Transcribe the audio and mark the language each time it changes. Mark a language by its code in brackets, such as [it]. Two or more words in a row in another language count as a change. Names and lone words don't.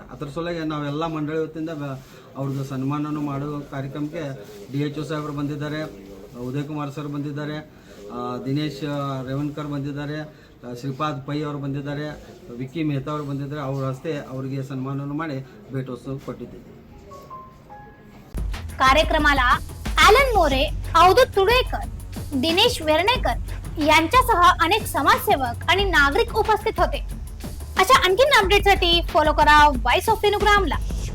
[kn] ಅದ್ರ ಸಲುವಾಗಿ ನಾವೆಲ್ಲ ಮಂಡಳಿ ವತಿಯಿಂದ ಅವ್ರದ್ದು ಸನ್ಮಾನನೂ ಮಾಡೋ ಕಾರ್ಯಕ್ರಮಕ್ಕೆ DHO ಸಾಹೇಬರು ಬಂದಿದ್ದಾರೆ, ಉದಯ್ ಕುಮಾರ್ ಸರ್ ಬಂದಿದ್ದಾರೆ, ದಿನೇಶ್ ರೇವಣ್ಕರ್ ಬಂದಿದ್ದಾರೆ, ಶ್ರೀಪಾದ್ ಪೈ ಅವರು ಬಂದಿದ್ದಾರೆ, ವಿಕ್ಕಿ ಮೆಹ್ತಾ ಅವರು ಬಂದಿದ್ದಾರೆ. ಅವ್ರ ಹಸ್ತೆ ಅವರಿಗೆ सन्मानವನ್ನು ಮಾಡಿ [mr] भेट वस्तू [kn] ಕೊಟ್ಟಿದ್ದೀವಿ. [mr] कार्यक्रमाला ॲलन मोरे, अवधूत तुडेकर, दिनेश वेर्णेकर यांच्यासह अनेक समाजसेवक आणि नागरिक उपस्थित होते. अशा आणखीन अपडेटसाठी फॉलो करा व्हॉइस ऑफ विनुग्रामला.